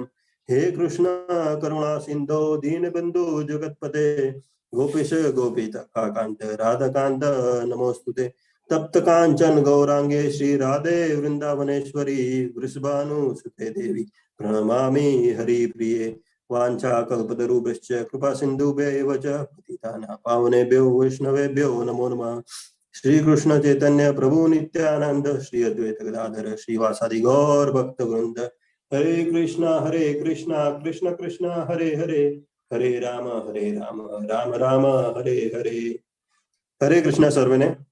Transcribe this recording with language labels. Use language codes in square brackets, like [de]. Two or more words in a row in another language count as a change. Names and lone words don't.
[sa] હે કૃષ્ણ કરુણા સિંધો દીનબંધુ જગતપતે ગોપીશ ગોપિકાંત રાધકાંત નમોસ્તુતે. તપ્ત કાંચન ગૌરાંગે શ્રી રાધે વૃંદાવનેશ્વરી વૃષભાનુસુતે દેવી પ્રણમામી હરિપ્રિયે. વાંછા કલ્પતરુભ્યશ્ચ કૃપા સિંધુભ્યૈવ ચ પતિતાનાં પાવનેભ્યો વૈષ્ણવેભ્યો નમો નમઃ. શ્રી કૃષ્ણ ચૈતન્ય પ્રભુ નિત્યાનંદ શ્રી અદ્વૈત ગદાધર શ્રીવાસાદિ ગૌર ભક્ત વૃંદ. હરે કૃષ્ણ કૃષ્ણ કૃષ્ણ હરે હરે હરે રામ રામ રામ હરે હરે. હરે કૃષ્ણ [gu] સર્વેને.